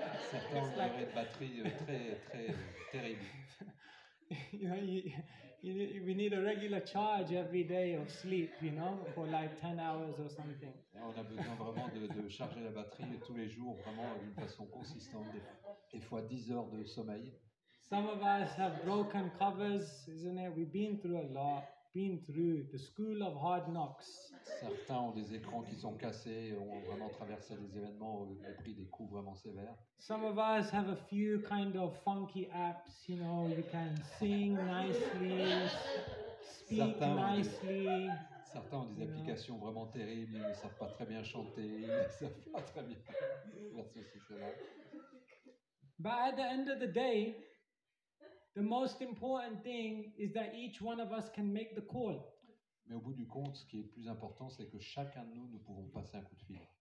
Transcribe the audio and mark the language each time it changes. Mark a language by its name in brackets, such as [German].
[French] Certains ont une durée de batterie très terrible. [English] You know, we need a regular charge every day of sleep, you know, for like 10 hours or something. [French] Et on a besoin vraiment de charger la batterie tous les jours, vraiment d'une façon consistante, des fois 10 heures de sommeil. [English] Some of us have broken covers, isn't it? We've been through a lot, been through the school of hard knocks. [French] Certains ont des écrans qui sont cassés, ont vraiment traversé des événements, ont pris des coups vraiment sévères. [English] Some of us have a few kind of funky apps, you know, you can sing nicely, speak nicely. [French] Certains ont des applications vraiment terribles, ils ne savent pas très bien chanter, ils ne savent pas très bien faire ceci, cela. [English] But at the end of the day, the most important thing is that each one of us can make the call. [French] Mais au bout du compte, ce qui est le plus important, c'est que chacun de nous pouvons passer un coup de fil.